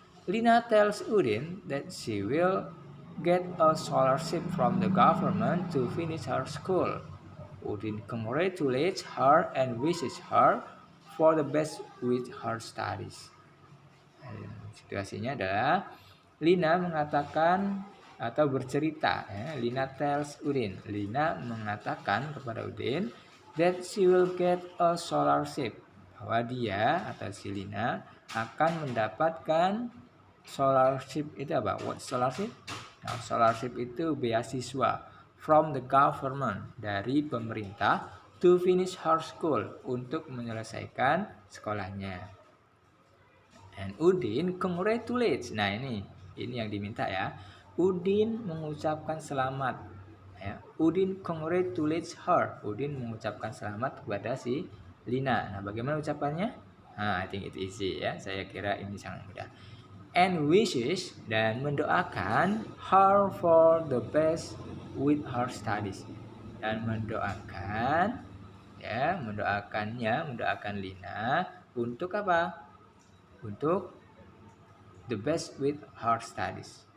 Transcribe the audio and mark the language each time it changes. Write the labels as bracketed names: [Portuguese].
[English] Lina tells Udin that she will get a scholarship from the government to finish her school. Udin congratulates her and wishes her for the best with her studies. [Indonesian] Situasinya adalah Lina mengatakan atau bercerita ya, [English] Lina tells Udin, [Indonesian] Lina mengatakan kepada Udin [English] that she will get a scholarship, [Indonesian] bahwa dia atau si Lina akan mendapatkan scholarship. Itu apa? [English] What scholarship? [Indonesian] Nah, scholarship itu beasiswa [English] from the government, [Indonesian] dari pemerintah, [English] to finish her school, [Indonesian] untuk menyelesaikan sekolahnya. [English] And Udin congratulates. [Indonesian] Nah, ini yang diminta ya. Udin mengucapkan selamat Ya. [English] Udin congratulates her. [Indonesian] Udin mengucapkan selamat kepada si Lina. Nah, bagaimana ucapannya? [English] I think it easy [Indonesian] ya. Saya kira ini sangat mudah. [English] And wishes, [Indonesian] dan mendoakan [English] her for the best with her studies. [Indonesian] Dan mendoakan ya, mendoakan Lina untuk apa? Untuk [English] the best with her studies.